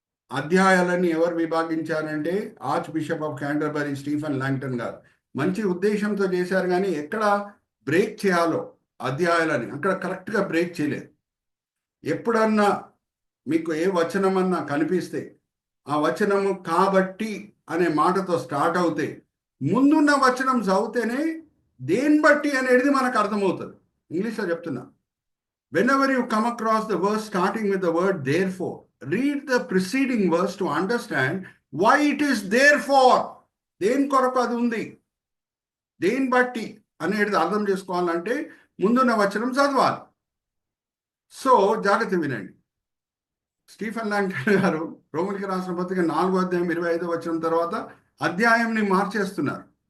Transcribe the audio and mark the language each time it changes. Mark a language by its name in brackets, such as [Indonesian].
[Telugu] అధ్యాయాలన్నీ ఎవరు విభాగించారంటే arch bishop of Canterbury Stephen Langton గారు మంచి ఉద్దేశంతో చేశారు, కానీ ఎక్కడ బ్రేక్ చేయాలో అధ్యాయాలని అక్కడ కరెక్ట్గా బ్రేక్ చేయలేదు. ఎప్పుడన్నా మీకు ఏ వచనం అన్నా కనిపిస్తే ఆ వచనము కాబట్టి అనే మాటతో స్టార్ట్ అవుతే ముందున్న వచనం చదివితేనే దేని బట్టి అనేది మనకు అర్థమవుతుంది. ఇంగ్లీష్లో చెప్తున్నా. [English] whenever you come across the verse starting with the word therefore, read the preceding verse to understand why it is therefore. [Telugu] దేని కొరకు అది ఉంది, దేని బట్టి అనేది అర్థం చేసుకోవాలంటే ముందున్న వచనం చదవాలి. సో జాగ్రత్త వినండి. స్టీఫెన్ లాంగ్టన్ గారు రోమిలికి రాసిన పత్రిక 4వ అధ్యాయం 25వ వచనం తర్వాత అధ్యాయంని మార్చేస్తున్నారు.